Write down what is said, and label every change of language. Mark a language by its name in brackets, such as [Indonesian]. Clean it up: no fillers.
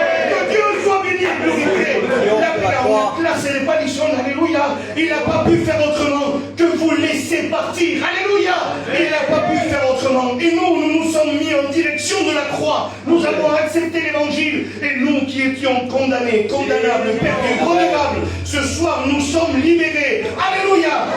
[French] Que Dieu soit béni, glorifié. [Spanish] La pegado una clase de palizón, alléluia. [French] Il n'a pas pu faire autrement que vous laisser partir. Alléluia. Il n'a pas pu faire autrement. Et nous nous sommes mis en direction de la croix. Nous avons accepté l'évangile. Et nous qui étions condamnés, condamnables, perdus, renégables, ce soir nous sommes libérés. Alléluia.